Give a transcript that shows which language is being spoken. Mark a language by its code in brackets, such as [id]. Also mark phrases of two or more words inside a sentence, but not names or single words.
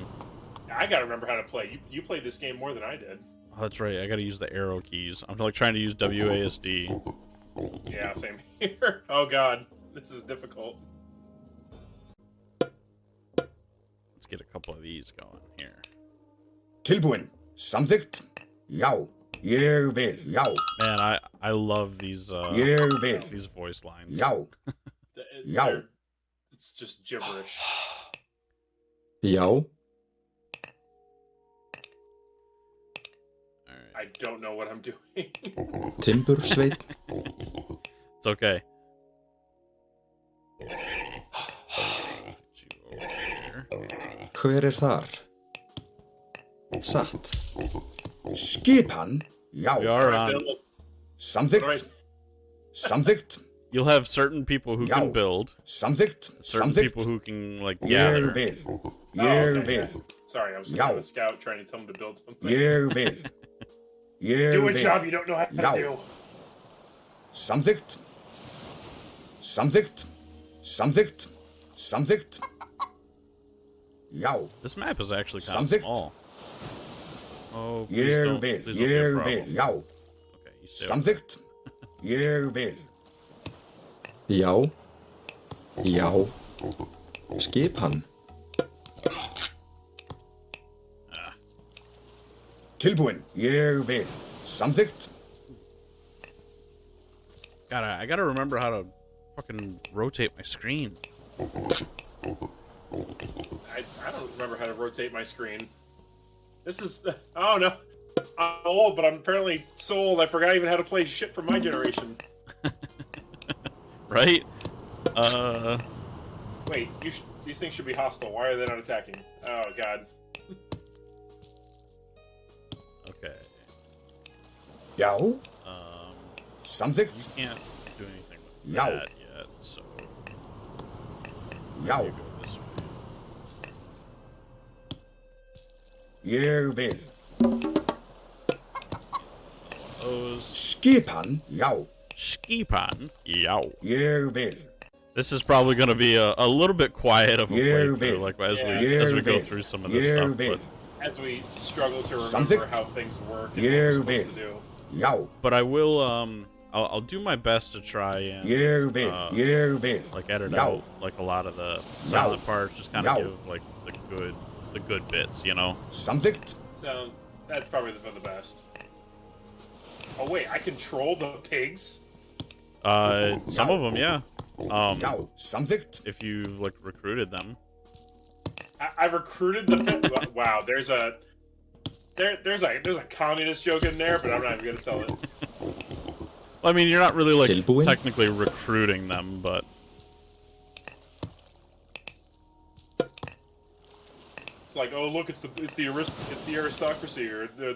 [en] I gotta remember how to play. You played this game more than I did. Oh, that's right. I gotta use the arrow keys. I'm like trying to use WASD. Yeah, same here. Oh god, this is difficult. Let's get a couple of these going here. [is] Tilbúin. Samþykkt. Já. Ég vil. Já. [en] Man, I love these [is] Ég vil. [en] these voice lines. [is] Já. Já. [en] It's just gibberish. [is] Já. [en] I don't know what I'm doing. [is] Timbursveit. [en] It's okay. Get you over here. [is] Hver þar? Satt. Skipan. Já. [en] We are on. [is] Samþykkt. Samþykkt. [en] You'll have certain people who can build. [is] Samþykkt. [en] Certain [is] Samþykkt. [en] people who can like [is] Ég [en] gather. [is] vil. [en] Oh, [is] Ég [en] okay. [is] vil. [en] Sorry, I was [is] Já. [en] a scout trying to tell him to build something. [is] Ég vil. Ég [en] Do a [is] vil. [en] job you don't know how [is] Já. [en] to do. [is] Samþykkt. Samþykkt. Samþykkt. Samþykkt. Já. [en] This map is actually kind of [is] Samþykkt. [en] small. Oh, please [is] Ég [en] don't, [is] vil. [en] please don't be a [is] Ég [en] problem. [is] vil. Já. [en] Okay, you stay over [is] Samþykkt. Ég vil. Já. Já. Skipan. Tilbúin. Ég vil. Samþykkt. [en] there. I gotta remember how to fucking rotate my screen. I don't remember how to rotate my screen. This is... Oh, no. I'm old, but I'm apparently so old I forgot even how to play shit from my generation. Right? Wait, these things should be hostile. Why are they not attacking? Oh, God. Okay. [is] Já. [en] You [is] Samþykkt. [en] can't do anything with [is] Já. [en] that yet, so [is] Já. [en] you go this way. [is] Ég vil. [en] Those [is] Skipan. Já. skipan. Yow. Ég vil. [en] This is probably going to be a little bit quiet of a Yeah, playthrough, babe. like as Yeah. we go babe. through some of this Yeah, stuff. babe. But As we struggle to remember Something? how things work and Yeah, what we're babe. supposed to do. [is] Já. [en] But I will I'll do my best to try and [is] Ég vil. Ég vil. [en] like edit Yeah. out like a lot of the silent parts, just kind of Yeah. give like the good bits, you know. [is] Samþykkt. [en] So, that's probably for the best. Oh, wait, I control the pigs? Some of them, yeah. [is] Já. Samþykkt. [en] If you like recruited them. I've recruited the... Wow, there's a communist joke in there, but I'm not even gonna tell it. Well, I mean, you're not really like [is] Tilbúin? [en] technically recruiting them, but It's like, oh look, it's the aristocracy or the